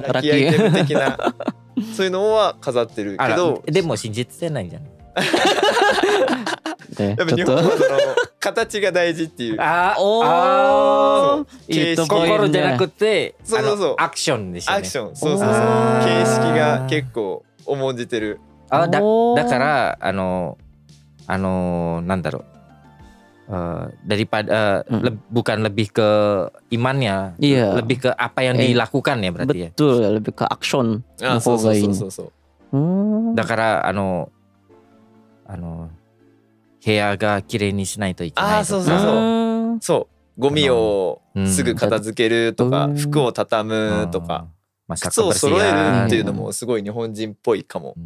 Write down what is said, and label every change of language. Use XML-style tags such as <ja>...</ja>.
<ja>ラッキーアイテム的なそういうのは飾ってるけど。でも信じてないじゃん。やっぱ日本はその形が大事っていう。心じゃなくてアクションでしょね。アクション、そうそうそう。形式が結構重んじてる。だからなんだろう、</ja> <id>daripada bukan lebih ke imannya, lebih ke apa yang dilakukan ya berarti ya. Betul, lebih ke action.</id> <ja>そうそうそう。だから部屋がきれいにしないといけないとか。そう、ゴミをすぐ片付けるとか、服を畳むとか、靴を揃えるっていうのもすごい日本人っぽいかも。</ja>